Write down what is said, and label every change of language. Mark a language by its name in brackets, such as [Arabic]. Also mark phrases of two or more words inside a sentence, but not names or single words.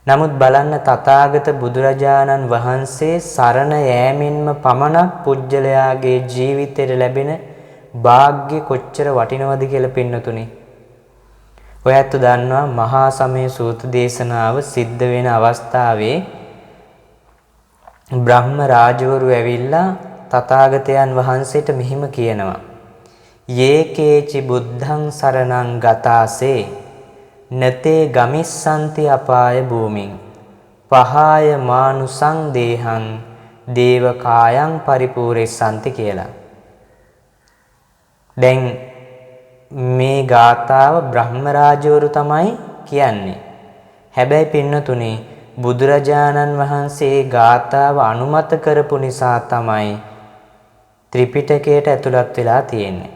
[Sinhala] නමුත් බලන්න තථාගත බුදුරජාණන් වහන්සේ සරණ යෑමෙන්ම පමණක් පුජ්‍යලයාගේ ජීවිතයට ලැබෙන වාග්ය කොච්චර වටිනවද කියලා පින්නතුනි. ඔයත් දන්නවා මහා සමය සූත්‍ර දේශනාව සිද්ධ වෙන අවස්ථාවේ බ්‍රහ්ම රාජවරු ඇවිල්ලා තථාගතයන් වහන්සේට මෙහිම කියනවා. [Pali] යේකේචි බුද්ධං සරණං ගතාසේ නතේ ගමිස්සන්ති අපාය භූමින් පහාය මානුසං දේහං දේවකායං පරිපූර්ණෙස්සන්ති කියලා. [Sinhala] දැන් මේ ගාථාව බ්‍රහ්ම රාජවරු තමයි කියන්නේ. හැබැයි පින්නතුනේ බුදුරජාණන් වහන්සේ ගාථාව අනුමත කරපු නිසා තමයි ත්‍රිපිටකයට ඇතුළත් වෙලා තියෙන්නේ.